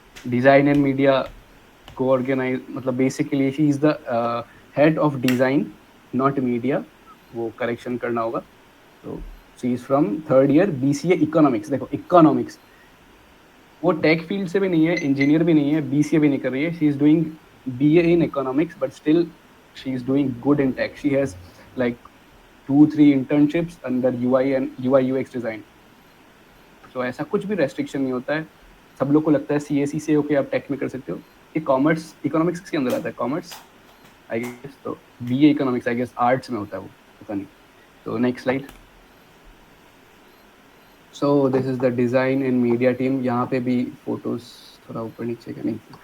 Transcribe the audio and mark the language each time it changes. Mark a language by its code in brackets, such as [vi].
[en] design and media को organise, मतलब basically she is the head of design not media, [hi] वो correction करना होगा. तो [en] she is from third year [hi] BCA economics. देखो इकोनॉमिक्स, वो टेक फील्ड से भी नहीं है, इंजीनियर भी नहीं है, BCA भी नहीं कर रही है. [en] She is doing BA in economics but still she is doing good in tech. She has like 2-3 internships under UI and UI UX design. [hi] So ऐसा कुछ भी रेस्ट्रिक्शन नहीं होता है. सब लोग को लगता है CAC से होके आप टेक में कर सकते हो. ये कॉमर्स इकोनॉमिक्स के अंदर आता है, कॉमर्स आई गेस. तो BA economics I guess arts में होता है वो, पता नहीं. तो next slide. [en] So this is the design and media team. [hi] यहाँ पे भी फोटोज थोड़ा ऊपर नीचे का नहीं.